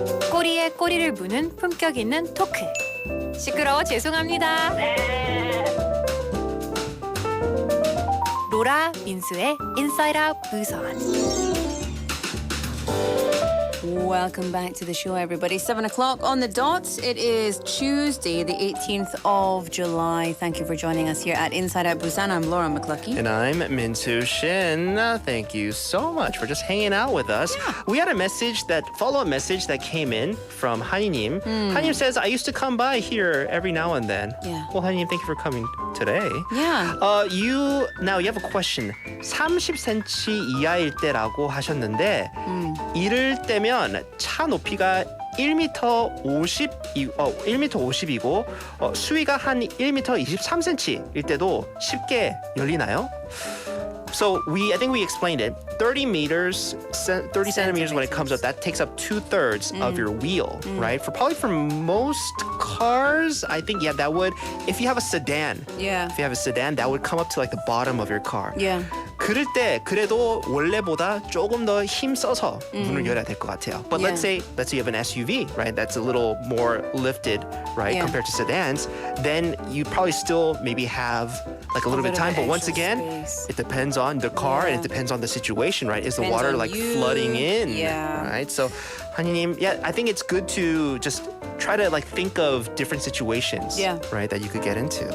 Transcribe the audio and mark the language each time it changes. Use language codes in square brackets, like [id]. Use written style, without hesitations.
[ko] 꼬리에 꼬리를 무는 품격 있는 토크. 시끄러워 죄송합니다. 로라 민수의 인싸의학 부산. [en] Welcome back to the show, everybody. 7 o'clock on the dot. It is Tuesday, the 18th of July. Thank you for joining us here at Inside Out Busan. I'm Laura McCluskey. And I'm Min-Soo Shin. Thank you so much for just hanging out with us. Yeah. We had a follow-up message that came in from Haninim. Haninim says, I used to come by here every now and then. Yeah. Well, Haninim, thank you for coming today. Yeah. You have a question. [ko] 30cm 이하일 때라고 하셨는데 이럴 때면 차 높이가 1m 50이고 수위가 한 1m 23cm일 때도 쉽게 열리나요? [en] So I think we explained it. 30 centimeters when it comes up, that takes up 2/3 of your wheel, right? For most cars, I think, yeah, that would, if you have a sedan, Yeah. if you have a sedan, that would come up to like the bottom of your car. Yeah. [ko] 그럴 때 그래도 원래보다 조금 더 힘 써서 문을 열어야 될 것 같아요. [en] But let's say you have an SUV, right? That's a little more lifted, right, compared to sedans. Then you probably still maybe have like a little bit of time. But once again, it depends on the car and it depends on the situation, right? Is the water like flooding in, right? So, 한이님, yeah, I think it's good to just try to like think of different situations, right, that you could get into.